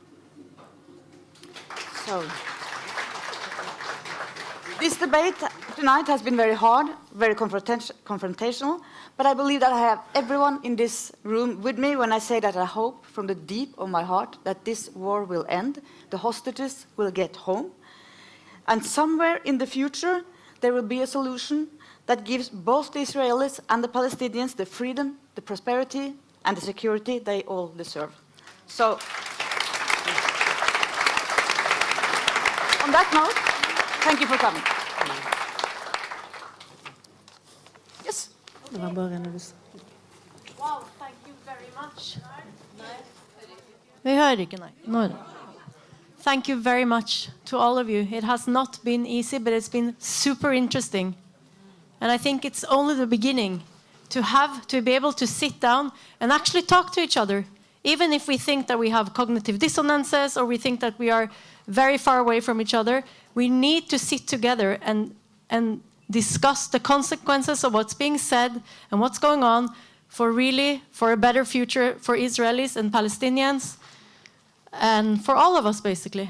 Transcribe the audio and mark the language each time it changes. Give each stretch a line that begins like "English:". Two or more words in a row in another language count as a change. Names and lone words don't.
English: So, this debate tonight has been very hard, very confrontational, but I believe that I have everyone in this room with me when I say that I hope from the deep of my heart that this war will end, the hostages will get home, and somewhere in the future there will be a solution that gives both the Israelis and the Palestinians the freedom, the prosperity, and the security they all deserve. So, on that note, thank you for coming. Yes? Wow, thank you very much.
Norwegian: Vi hører ikke, nei. Nå er det.
English: Thank you very much to all of you. It has not been easy, but it's been super interesting. And I think it's only the beginning to be able to sit down and actually talk to each other. Even if we think that we have cognitive dissonances or we think that we are very far away from each other, we need to sit together and discuss the consequences of what's being said and what's going on for a better future for Israelis and Palestinians, and for all of us, basically.